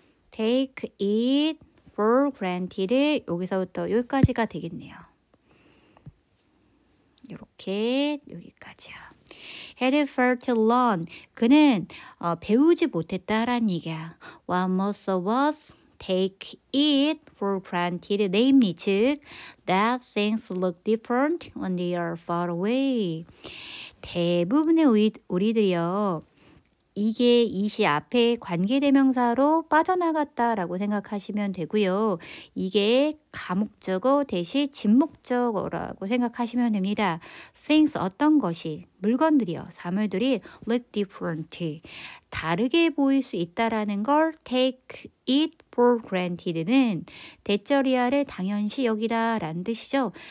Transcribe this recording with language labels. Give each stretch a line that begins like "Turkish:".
English: take it for granted,
Korean: 여기서부터 여기까지가 되겠네요. 이렇게 여기까지요.
English: had failed to learn,
Korean: 그는 배우지 못했다라는 얘기야.
English: What most of us take it for granted, namely,
Korean: 즉
English: that things look different when they are far away.
Korean: 대부분의 우리들이요, 이게 이시 앞에 관계대명사로 빠져나갔다라고 생각하시면 되고요. 이게 가목적어 대시 진목적어라고 생각하시면 됩니다. things, 어떤 것이, 물건들이요, 사물들이 look different, 다르게 보일 수 있다라는 걸
English: take it for granted
Korean: 는 대절이야를 당연시 여기다 라는 뜻이죠.